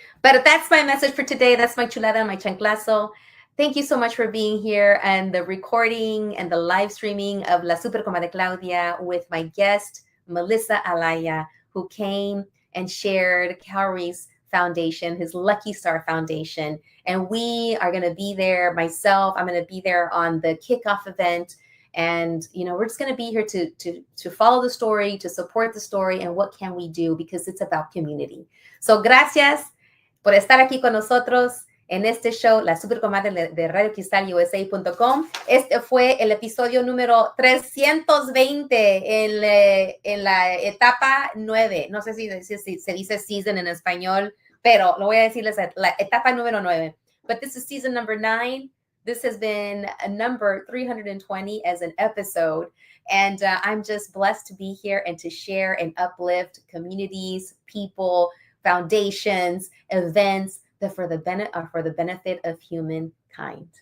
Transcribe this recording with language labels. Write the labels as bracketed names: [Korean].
[English] But that's my message for today. That's my chulada, my chanclazo. Thank you so much for being here and the recording and the live streaming of La Super Comadre Claudia with my guest, Melissa Alaya, who came and shared Cowries Foundation, his Lucky Star Foundation. And we are going to be there. Myself, I'm going to be there on the kickoff event. And, we're just going to be here to follow the story, to support the story, and what can we do, because it's about community. [Spanish] So gracias por estar aquí con nosotros en este show, La Super Comadre de RadioCristalUSA.com. Este fue el episodio número 320 en la etapa 9. No sé si se dice season en español, pero lo voy a decirles, la etapa número 9. [English] But this is season number 9. This has been a number 320 as an episode. And I'm just blessed to be here and to share and uplift communities, people, foundations, events that are for the benefit of humankind.